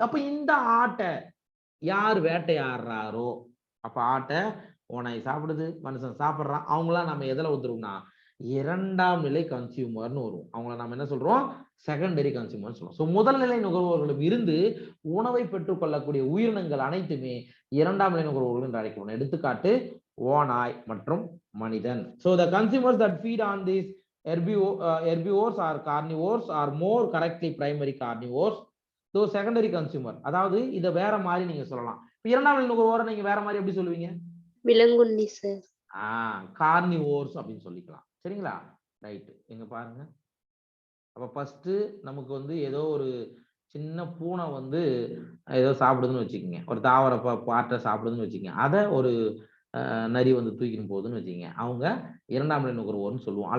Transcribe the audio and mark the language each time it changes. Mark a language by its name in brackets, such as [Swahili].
[Tamil] அப்ப இந்த ஆட்டை யார் வேட்டையாடுறாரோ, அப்ப ஆட்டை ஓனாய் சாப்பிடுது, மனுஷன் சாப்பிடுறான், அவங்களாம் நம்ம எதுல வந்துருவோம்னா இரண்டாம் நிலை கன்சியூமர்னு வரும். அவங்கள நம்ம என்ன சொல்றோம், செகண்டரி கன்சியூமர் சொல்றோம். ஸோ முதல் நிலை நுகர்வோர்களும் இருந்து உணவை பெற்றுக்கொள்ளக்கூடிய உயிரினங்கள் அனைத்துமே இரண்டாம் நிலை நுகர்வோர்கள் என்று அழைக்கப்படும். எடுத்துக்காட்டு ஓநாய் மற்றும் மனிதன். [English] So the consumers that feed on this herbivores or carnivores are more correctly primary carnivores. [Tamil] So secondary consumer, அதாவது இதை வேற மாதிரி நீங்க சொல்லலாம். இரண்டாம் நிலை நுகர்வோரை நீங்க வேற மாதிரி எப்படி சொல்லுவீங்க? விலங்குண்ணி சார். கார்னிவோர்ஸ் அப்படின்னு சொல்லிக்கலாம். சரிங்களா? ரைட். எங்க பாருங்க, அப்ப ஃபர்ஸ்ட் நமக்கு வந்து ஏதோ ஒரு சின்ன பூனை வந்து ஏதோ சாப்பிடுதுன்னு வச்சுக்கோங்க, ஒரு தாவர பாட்டை சாப்பிடுதுன்னு வச்சுக்கோங்க, அதை ஒரு நரி வந்து தூக்கின்னு போகுதுன்னு வச்சுக்கோங்க, அவங்க இரண்டாம் நிலை நுகர்வோர்னு சொல்லுவோம்.